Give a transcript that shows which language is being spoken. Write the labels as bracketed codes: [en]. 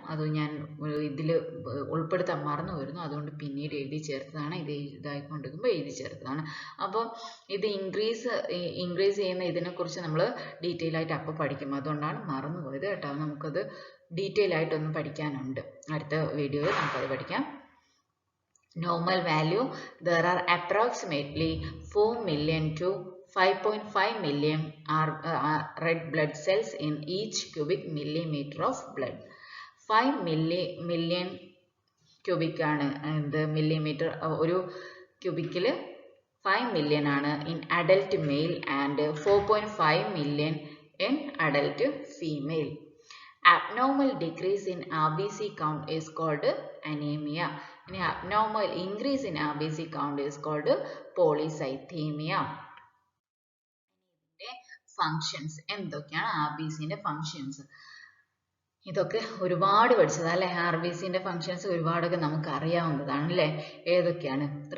[ml] അത് ഞാൻ ഇതിൽ ഉൾപ്പെടുത്താൻ മറന്നു വരുന്നു, അതുകൊണ്ട് പിന്നീട് എഴുതി ചേർത്തതാണ്. ഇത് ഇതായിക്കൊണ്ടിരിക്കുമ്പോൾ എഴുതി ചേർത്തതാണ്. അപ്പോൾ ഇത് ഇൻക്രീസ് ചെയ്യുന്ന ഇതിനെക്കുറിച്ച് നമ്മൾ ഡീറ്റെയിൽ ആയിട്ട് അപ്പോൾ പഠിക്കും, അതുകൊണ്ടാണ് മറന്നു പോയത് കേട്ടോ. നമുക്കത് ഡീറ്റെയിൽ ആയിട്ടൊന്ന് പഠിക്കാനുണ്ട്. അടുത്ത വീഡിയോയിൽ നമുക്കത് പഠിക്കാം. [en] Normal value, there are approximately 4 million to 5.5 million red blood cells in each cubic millimeter of blood. 5 million cubic [ml] ആണ് [en] millimeter [ml] ഒരു ക്യൂബിക്കിൽ [en] 5 million ആണ് in adult male and 4.5 million in adult female. Abnormal decrease in RBC count is called anemia. And abnormal increase in RBC count is called polycythemia. [ml] Functions എന്തൊക്കെയാണ് RBCന്റെ functions? ഇതൊക്കെ ഒരുപാട് പഠിച്ചതാണ് അല്ലേ? RBCന്റെ functions ഒരുപാടൊക്കെ നമുക്ക് അറിയാവുന്നതാണ് അല്ലേ? ഏതൊക്കെയാണ്?